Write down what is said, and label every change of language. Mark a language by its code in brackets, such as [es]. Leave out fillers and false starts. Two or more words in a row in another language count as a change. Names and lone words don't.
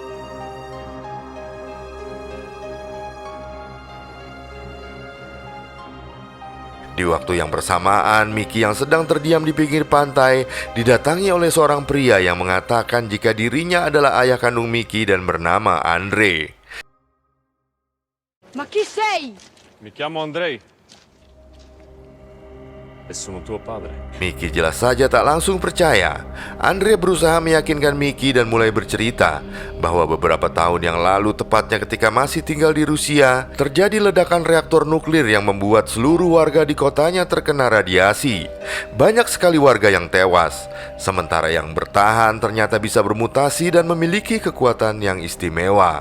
[id] Di waktu yang bersamaan, Miki yang sedang terdiam di pinggir pantai didatangi oleh seorang pria yang mengatakan jika dirinya adalah ayah kandung Miki dan bernama Andre. [it] Ma chi sei? Mi chiamo Andrei e sono tuo padre. [id] Miki jelas saja tak langsung percaya. Andre berusaha meyakinkan Miki dan mulai bercerita bahwa beberapa tahun yang lalu, tepatnya ketika masih tinggal di Rusia, terjadi ledakan reaktor nuklir yang membuat seluruh warga di kotanya terkena radiasi. Banyak sekali warga yang tewas, sementara yang bertahan ternyata bisa bermutasi dan memiliki kekuatan yang istimewa.